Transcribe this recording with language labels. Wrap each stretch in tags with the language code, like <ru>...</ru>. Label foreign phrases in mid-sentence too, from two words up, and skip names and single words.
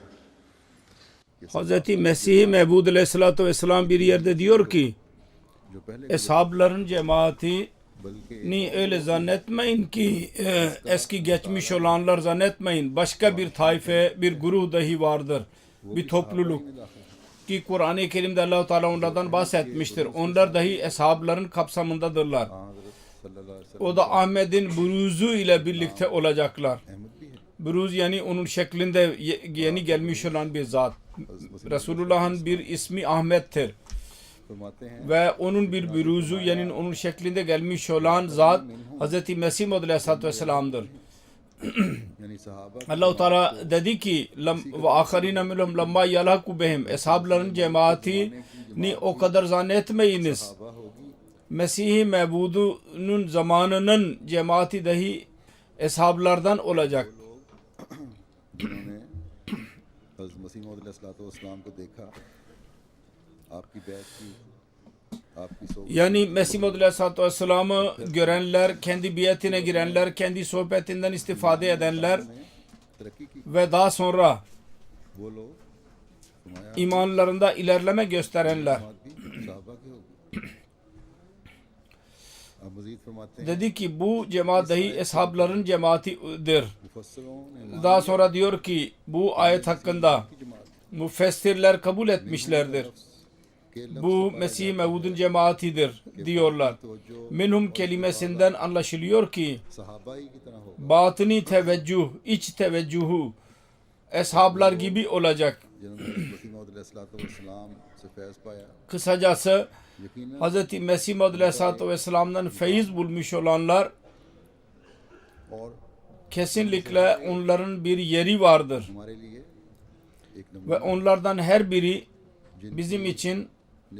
<tr>Hz. Mesih Mevud Aleyhisselatü Vesselam bir yerde diyor ki</tr> <ur>جو پہلے</ur> <tr>Eshabların cemaatini</tr> <ur>بلکہ</ur> <tr>öyle zannetmeyin ki eski geçmiş olanlar zannetmeyin. Başka bir taife, bir grup dahi vardır. Bir topluluk ki Kur'an-ı Kerim'de Allah-u Teala onlardan bahsetmiştir. Onlar dahi eshabların kapsamındadırlar.</tr> <ar>हज़रत صلى الله عليه وسلم</ar> <tr>O da Ahmet'in buruzu ile birlikte olacaklar.</tr> <ur>احمد بھی ہے.</ur> <tr>Buruz yani onun şeklinde yeni gelmiş olan bir zat. Resulullah'ın bir ismi Ahmet'tir.</tr> <ur>فرماتے ہیں</ur> <tr>Ve onun bir buruzu yani onun şeklinde gelmiş olan zat Hz. Mesih Maud Aleyhisselatü Vesselam'dır.</tr> <ur>یعنی صحابہ</ur> <tr>Allah-u Teala dedi ki</tr> <ar>وآخرين منهم لما يلحقوا بهم,</ar> <tr>eshabların cemaatini o kadar zannetmeyiniz.</tr> <ur>صحابہ ہوگی</ur> <tr>Mesih-i Mevud'un zamanının cemaati dahi eshablardan olacak.</tr> <ur>جنہوں نے حضرت مسیح موعود علیہ السلام کو دیکھا، آپ کی بیعت کی، آپ کی صحبت</ur> <tr>Yani Mesih Maud Aleyhisselatü Vesselam'ı görenler, kendi biyetine girenler, kendi sohbetinden istifade edenler</tr> <ur>میں ترقی کی,</ur> <tr>ve daha sonra</tr> <ur>وہ لوگ فرمایا</ur> <tr>imanlarında ilerleme gösterenler.</tr> <ur>بات بھی صحابہ کی ہوگی۔ اب مزید فرماتے ہیں</ur> <tr>Dedi ki bu cemaat dahi eshabların cemaatidir.</tr> <ur>مفسروں نے</ur> <tr>Daha sonra diyor ki bu ayet hakkında</tr> <ur>کی جماعت</ur> <tr>müfessirler kabul etmişlerdir.</tr> <ur>کے</ur> <tr>Bu Mesih Mevud'un cemaatidir diyorlar. Minhum kelimesinden anlaşılıyor ki</tr> <ur>صحابائی کی طرح ہوگا.</ur> <tr>batini teveccüh, iç teveccühü eshablar gibi olacak.</tr> <ur>جنہوں نے مسیح موعود علیہ السلام سے فیض پایا,</ur> <tr>Kısacası</tr> <ur>یقیناً</ur> <tr>Hz. Mesih Maud Aleyhisselatü Vesselam'dan feyiz bulmuş olanlar</tr> <ur>اور</ur> <tr>kesinlikle onların bir yeri vardır.</tr> <ur>ہمارے لیے ایک</ur> <tr>Ve</tr> <ur>نمونہ</ur> <tr>onlardan her biri bizim için</tr> <ur>نیکی</ur>